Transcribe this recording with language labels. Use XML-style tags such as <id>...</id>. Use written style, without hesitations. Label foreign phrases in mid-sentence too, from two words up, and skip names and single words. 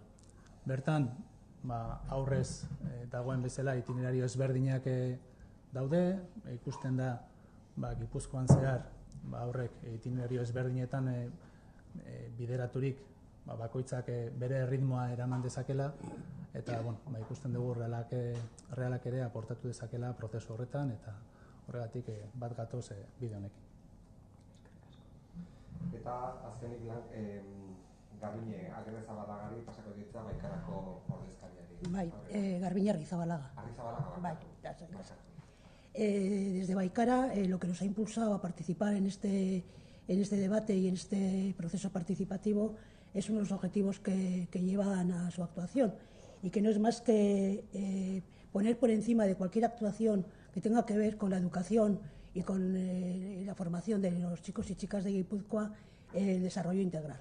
<eu>Bertan, aurrez dagoen bezala itinerario ezberdinak daude, ikusten da Gipuzkoan zehar aurrek itinerario ezberdinetan bideraturik bakoitzak bere erritmoa eraman dezakela eta ikusten dugu realak ere aportatu dezakela prozesu horretan eta horregatik bat gatoz bide honekin. Eta azkenik Garbiñe Agirrezabalagari pasako ditza Baikarako ordezkariari. Bai, Garbiñe Arrizabalaga. Arrizabalaga. Bai,</eu> <es>desde Baikara lo que nos ha impulsado a participar en este debate y en este proceso participativo es uno de los objetivos que llevan a su actuación y que no es más que poner por encima de cualquier actuación que tenga que ver con la educación y con la formación de los chicos y chicas de Guipúzcoa el desarrollo integral.</es>